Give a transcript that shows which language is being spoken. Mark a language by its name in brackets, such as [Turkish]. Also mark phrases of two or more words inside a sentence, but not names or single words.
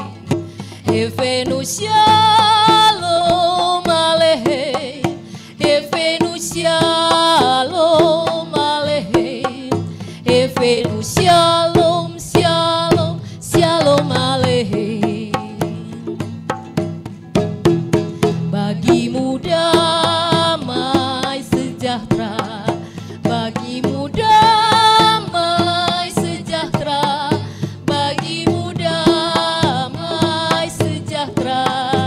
[Hebrew] הבאנו שלום עליכם. הבאנו שלום עליכם. הבאנו שלום, שלום, שלום עליכם. [Indonesian] Bagimu damai sejahtera. Bagimu damai sejahtera. Bagimu damai sejahtera.